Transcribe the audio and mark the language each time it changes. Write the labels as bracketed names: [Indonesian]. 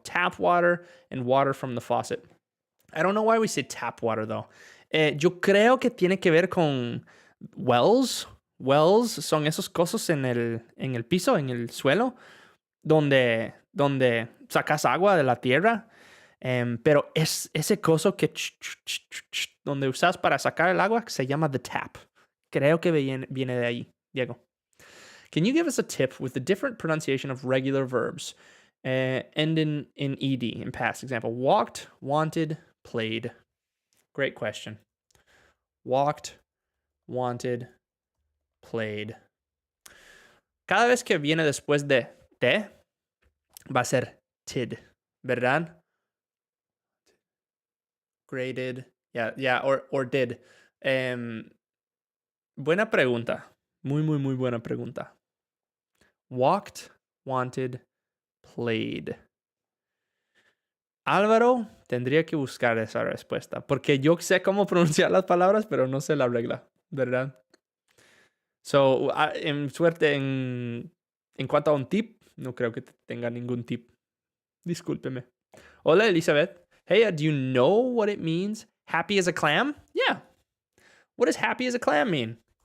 [English] Tap water and water from the faucet. I don't know why we say tap water, though. [Spanish] Yo creo que tiene que ver con wells. Wells son esos cosas en el piso, en el suelo, donde sacas agua de la tierra. Pero es ese coso que donde usas para sacar el agua se llama the tap. Creo que viene de ahí, Diego. [English] Can you give us a tip with the different pronunciation of regular verbs? Ending in ed in past. Example, walked, wanted, played. Great question. Walked, wanted, played. [Spanish] Cada vez que viene después de te, va a ser tid, ¿verdad? [English] Graded, yeah, or did. [Spanish] Buena pregunta. Muy buena pregunta. Walked, wanted, played. Álvaro tendría que buscar esa respuesta, porque yo sé cómo pronunciar las palabras, pero no sé la regla, ¿verdad? So, en suerte, en cuanto a un tip, no creo que tenga ningún tip. Discúlpeme. Hola, Elizabeth. [English] Hey, do you know what it means? Happy as a clam? Yeah. What does happy as a clam mean?